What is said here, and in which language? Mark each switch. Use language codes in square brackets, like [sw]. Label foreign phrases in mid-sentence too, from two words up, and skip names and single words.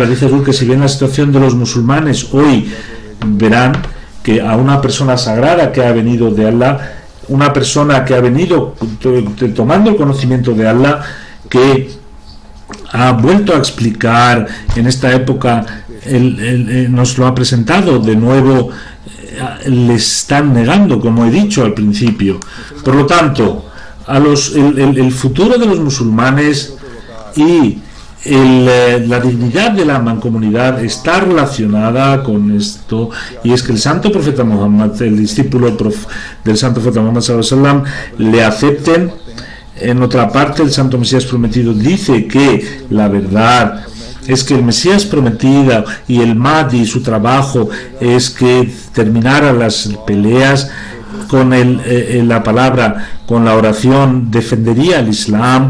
[es] Dice Ruth que si ven la situación de los musulmanes hoy, verán que a una persona sagrada que ha venido de Allah, una persona que ha venido tomando el conocimiento de Allah, que ha vuelto a explicar en esta época, nos lo ha presentado de nuevo, le están negando, como he dicho al principio. Por lo tanto, el futuro de los musulmanes y la dignidad de la mancomunidad está relacionada con esto, y es que el santo profeta Muhammad, el discípulo del santo profeta Muhammad [ar] صلى الله عليه وسلم, [es] le acepten. En otra parte, el santo Mesías Prometido dice que la verdad es que el Mesías Prometido y el Mahdi, su trabajo es que terminara las peleas con la palabra, con la oración, defendería el Islam.